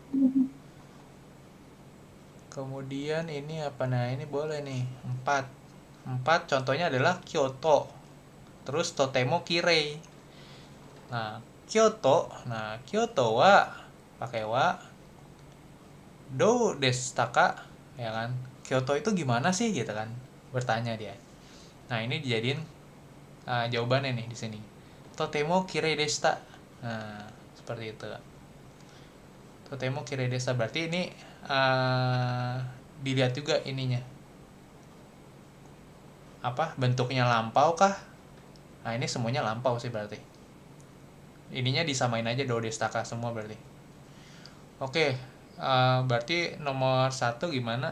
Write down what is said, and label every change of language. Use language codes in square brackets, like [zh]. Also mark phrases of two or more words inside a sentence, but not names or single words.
[id] Kemudian ini apa, nah ini boleh nih 4 contohnya adalah Kyoto, terus [ja] とても綺麗. [id] Nah Kyoto wa pakai wa, [ja] どうでしたか, [id] ya kan, Kyoto itu gimana sih gitu kan, bertanya dia. Nah ini dijadiin jawabannya nih di sini. [ja] とても綺麗でした. [id] Nah, seperti itu. [ja] とても綺麗でした [id] berarti ini dilihat juga ininya. Apa? Bentuknya lampau kah? Nah, ini semuanya lampau sih berarti. Ininya disamain aja [ja] どうでしたか [id] semua berarti. Oke, berarti nomor 1 gimana?